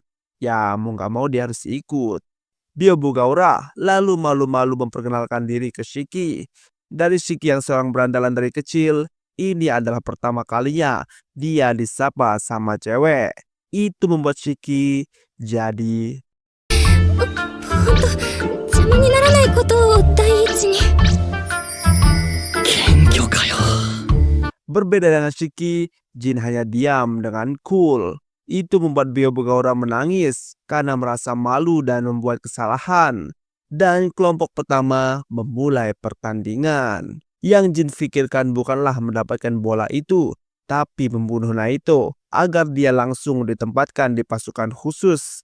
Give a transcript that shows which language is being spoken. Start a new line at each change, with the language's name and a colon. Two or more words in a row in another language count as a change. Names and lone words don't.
Indonesian: Ya mau gak mau dia harus ikut. Byobugaora lalu malu-malu memperkenalkan diri ke Shiki. Dari Shiki yang seorang berandalan dari kecil, ini adalah pertama kalinya dia disapa sama cewek. Itu membuat Shiki jadi
Japanese: 邪魔にならないことを第一に。謙虚かよ。
Indonesian: berbeda dengan Shiki. Jin hanya diam dengan cool. Itu membuat Byobugaora menangis karena merasa malu dan membuat kesalahan. dan kelompok pertama memulai pertandingan. Yang Jin pikirkan bukanlah mendapatkan bola itu, tapi membunuh Naito agar dia langsung ditempatkan di pasukan khusus.